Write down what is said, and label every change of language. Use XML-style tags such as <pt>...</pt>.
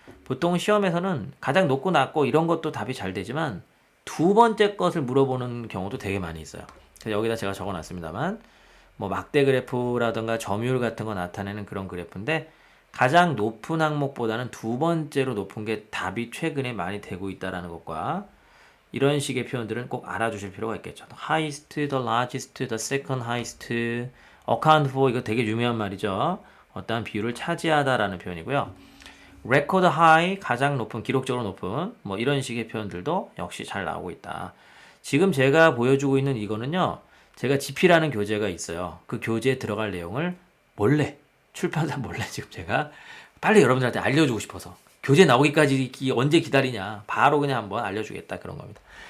<ko>보통 시험에서는 가장 높고 낮고 이런 것도 답이 잘 되지만 두 번째 것을 물어보는 경우도 되게 많이 있어요. 그래서 여기다 제가 적어놨습니다만 뭐 막대 그래프라든가 점유율 같은 거 나타내는 그런 그래프인데 가장 높은 항목보다는 두 번째로 높은 게 답이 최근에 많이 되고 있다라는 것과 이런 식의 표현들은 꼭 알아주실 필요가 있겠죠.</ko> <en>highest, the largest, the second highest, account for</en> <ko>이거 되게 유명한 말이죠. 어떠한 비율을 차지하다라는 표현이고요.</ko> <en>record high</en> <ko>가장 높은 기록적으로 높은 뭐 이런 식의 표현들도 역시 잘 나오고 있다. 지금 제가 보여주고 있는 이거는요. 제가 GP라는 교재가 있어요. 그 교재에 들어갈 내용을 몰래 출판사 몰래 지금 제가 빨리 여러분들한테 알려주고 싶어서 교재 나오기까지 언제 기다리냐 바로 그냥 한번 알려주겠다 그런 겁니다.</ko>